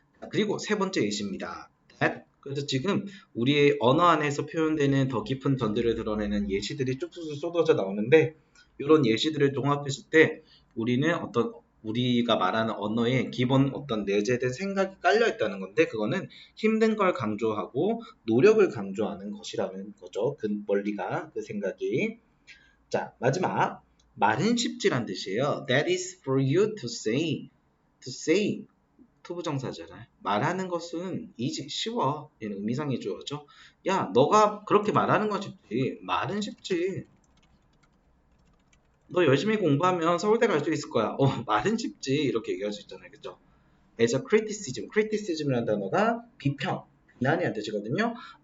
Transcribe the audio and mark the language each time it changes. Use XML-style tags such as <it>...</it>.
<ko>그리고 세 번째 예시입니다. 그래서 지금 우리의 언어 안에서 표현되는 더 깊은 전제를 드러내는 예시들이 쭉쭉 쏟아져 나오는데 이런 예시들을 종합했을 때 우리는 우리가 말하는 언어에 기본 어떤 내재된 생각이 깔려 있다는 건데 그거는 힘든 걸 강조하고 노력을 강조하는 것이라는 거죠. 그 원리가, 그 생각이. 자, 마지막 말은 쉽지란 뜻이에요.</ko> <en>That is for you to say.</en> <ko>To say 투부정사잖아요. 말하는 것은 쉬워. 얘는 의미상의 주어죠. 야, 너가 그렇게 말하는 건 쉽지. 말은 쉽지. 너 열심히 공부하면 서울대 갈 수 있을 거야. 말은 쉽지. 이렇게 얘기할 수 있잖아요. 그죠?</ko> <en>as a criticism.</en> <ko>criticism이라는 단어가 비난이라는 뜻이거든요.</ko>